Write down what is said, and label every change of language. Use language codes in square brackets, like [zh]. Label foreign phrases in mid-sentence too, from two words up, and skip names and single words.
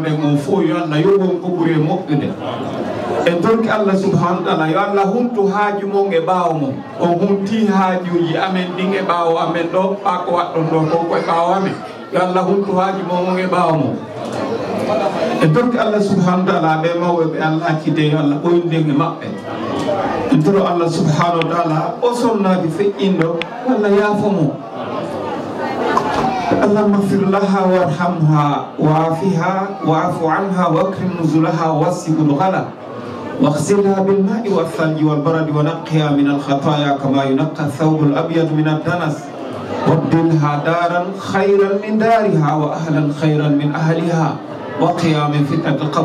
[ff] nden on fof yo Allah yoɓon ko ɓuuri e moƴƴude en torki Allah [ar] سبحانه وتعالى [ff] yo Allah huntu haaju mon e ɓaawo mon on hunti haajuji amen ɗin e ɓaawo amen ɗo ɓa ko waɗɗon ɗo ko koye ɓaawo amen yo Allah huntu haaji mon e ɓaawo mon en torki Allah [ar] سبحانه وتعالى [ff] ɓe mawɓe ɓe Allah accide yo Allah ɓoynden e maɓɓe en toro Allah [ar] سبحانه وتعالى [ff] o sonnaji feƴƴinɗo Allah yaafo mo [ar] اللهم اغفر لها وارحمها وعافها واعف عنها واكرم نزلها ووسع مدخلها واغسلها بالماء والثلج والبرد ونقها من الخطايا كما ينقى الثوب الابيض من الدنس وابدلها دارا خيرا من دارها واهلا خيرا من اهلها وقها من فتنه القبر